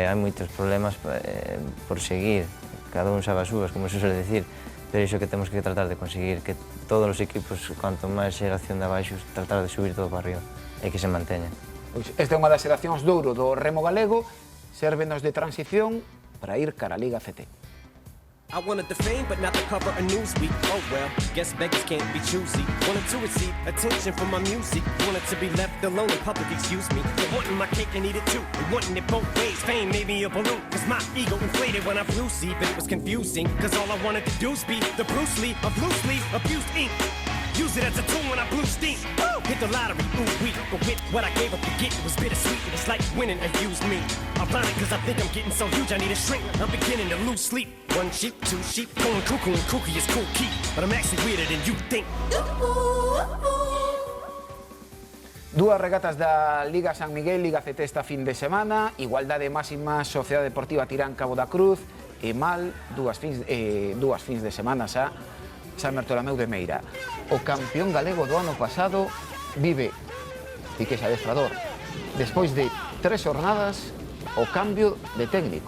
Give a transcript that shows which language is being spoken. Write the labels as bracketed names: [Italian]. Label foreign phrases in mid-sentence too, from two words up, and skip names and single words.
[Galician] Hai moitos problemas por seguir, cada un sabe as súas, [Spanish] como se suele decir, [Galician] pero iso que temos que tratar de conseguir, que todos os equipos, cuanto máis xeración de abaixo, tratar de subir todo para arriba e que se manteña. Esta é unha das xeracións de ouro do remo galego, sérvenos de transición para ir cara a Liga CT. [English] I wanted the fame, but not the cover of Newsweek. Oh well, guess beggars can't be choosy. Wanted to receive attention from my music. Wanted to be left alone in public, excuse me. But wanting my cake and eat it too. And wanting it both ways. Fame made me a balloon. Cause my ego inflated when I flew see. But it was confusing. Cause all I wanted to do was be the Bruce Lee of loosely abused ink. Use it as a tool when I blew steam. Hit the lottery, ooh wee. But with what I gave up to get, it was bittersweet. It's like winning and used me. Ironic, cause I think I'm getting so huge, I need a shrink. I'm beginning to lose sleep. One sheep, two sheep, going cuckoo and kooky is cool key. But I'm actually weirder than you think. [Galician] Dúas regatas da Liga San Miguel, Liga CT esta fin de semana, Igualdade Máxima, Sociedade Deportiva Tirán Cabo da Cruz e Mal, dúas fins de semana xa, San Bartolomeu de Meira. O campeón galego do ano pasado vive, Piqués adestrador, despois de 3 jornadas, o cambio de técnico.